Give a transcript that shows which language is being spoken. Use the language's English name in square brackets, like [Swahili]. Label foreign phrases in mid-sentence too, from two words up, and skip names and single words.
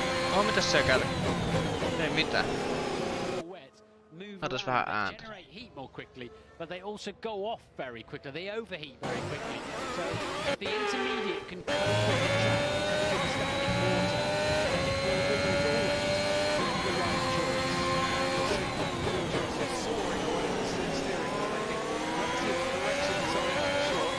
[Finnish] Oh, mitäs siellä kävi? Ei mitään. Otas vähän ääntä. [English] But they also go off very quickly. They overheat very quickly. So if the intermediate can cope with the track in standing water, then it will always be the right choice. Soaring away with the steering wheel, making plenty of corrections on that shot.